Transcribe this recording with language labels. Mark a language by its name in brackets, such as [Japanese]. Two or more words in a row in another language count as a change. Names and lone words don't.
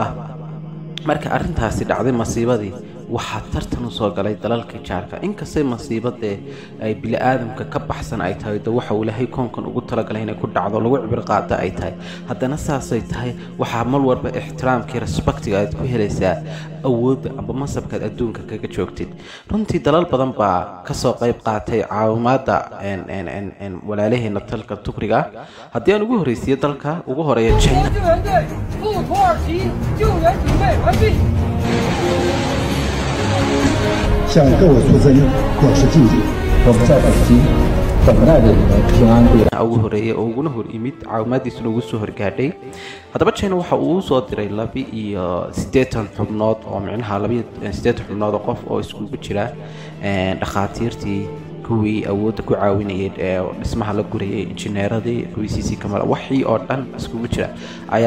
[Somali] marka arrintaasi dhacday masiibadii waxaa tartan u soo galay dalalka jaarka inkastay masiibadee ay bini'aadamka ka baxsan ay tahay waxa uu ilaahay koonkan ugu talagalay inay ku dhacdo lagu cibir qaada ay tahay haddana saasay tahay waxaa mar walba ixtiraamkii respectiga aad ku helaysaa awoodda amba masabkaad adduunka kaga joogtid runtii dalal badan baa ka soo qayb qaatay caawimaadda walaalaheena dalka tukriga haddii aan ugu horreysiiyo dalka ugu horeeya China [Chinese] 向各位出征表示敬意。我们在北京等待着你们平安归来。 [Somali] ugu horeeyay oo uguna hor imid caawimaadiisuna ugu soo horgaadhay haddaba China waxa uu soo diray 82 xubnood oo micnaha 82 xubnood oo qof oo iskugu jira dhakhaatiirtii kuwii awoodda ku caawinayay dhismaha la gurayay injineeradii kuwii [English] CC Camera [Somali] wixii oo dhan iskugu jira ayaa